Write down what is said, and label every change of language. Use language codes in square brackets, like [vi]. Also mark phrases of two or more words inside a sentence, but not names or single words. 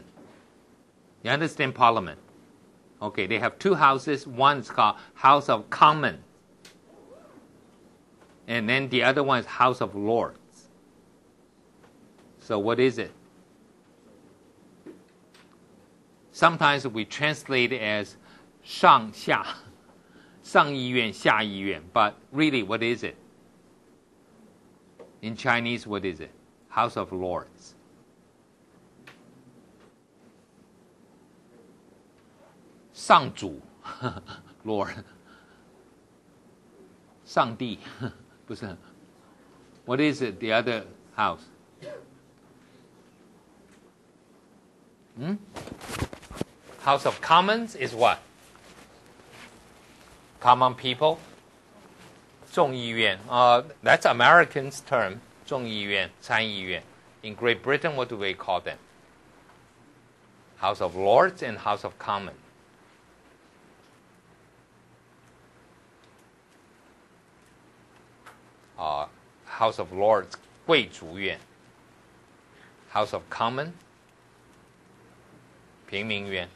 [en] You understand parliament? Okay, they have two houses. One is called House of Commons. And then the other one is House of Lords. So what is it? Sometimes we translate it as [zh] 上下, 上议院, 下议院, [en] but really, what is it? In Chinese, what is it? House of Lords. [zh] Sang 主, Lord. 上帝, 不是. [en] What is it, the other house? House of Commons is what? Common people. [zh] 众议院. [en] That's Americans' term. [zh] 众议院, 参议院. [en] In Great Britain, what do we call them? House of Lords and House of Commons. House of Lords, [zh] 贵族院. [en] House of Commons, [zh] 平民院.